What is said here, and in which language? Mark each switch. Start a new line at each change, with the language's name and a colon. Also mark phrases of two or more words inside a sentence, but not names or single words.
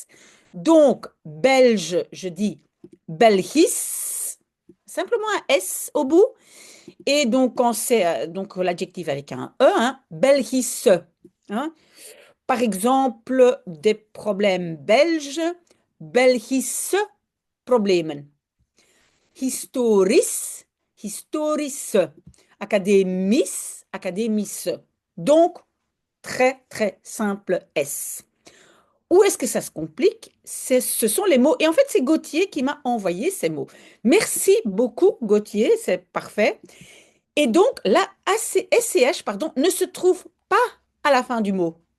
French: Donc, belge, je dis Belgis, simplement un S au bout. Et donc, quand c'est donc l'adjectif avec un E, hein, Belgis. Hein. Par exemple, des problèmes belges,
Dutch: Belgische problemen. Historis, historische. Academis, academische.
French: Donc, très, très simple S. Où est-ce que ça se complique? Ce sont les mots. Et en fait, c'est Gauthier qui m'a envoyé ces mots. Merci beaucoup, Gauthier, c'est parfait. Et donc, la SCH, pardon, ne se trouve pas à la fin du mot.